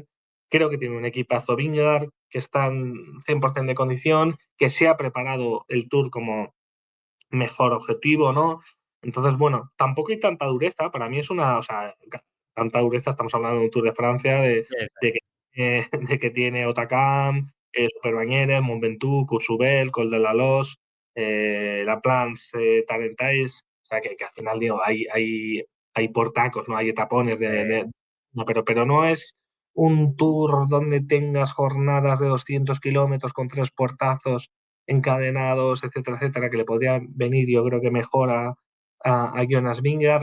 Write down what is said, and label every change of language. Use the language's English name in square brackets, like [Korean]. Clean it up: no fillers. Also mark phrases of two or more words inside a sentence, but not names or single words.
[Spanish] Creo que tiene un equipazo Vingegaard, que está en 100% de condición, que se ha preparado el Tour como mejor objetivo, ¿no? Entonces, bueno, tampoco hay tanta dureza. Para mí es una, o sea, tanta dureza, estamos hablando de un Tour de Francia, de que, de que tiene Otakam, Superbañera, Mont Ventoux, Courchevel, Col de la Loze, La Planche, Tarentais, o sea, que al final, digo, hay portacos, ¿no? Hay etapones no, pero no es un tour donde tengas jornadas de 200 kilómetros con 3 puertazos encadenados, etcétera, etcétera, que le podría venir, yo creo que mejor a Jonas Vingegaard.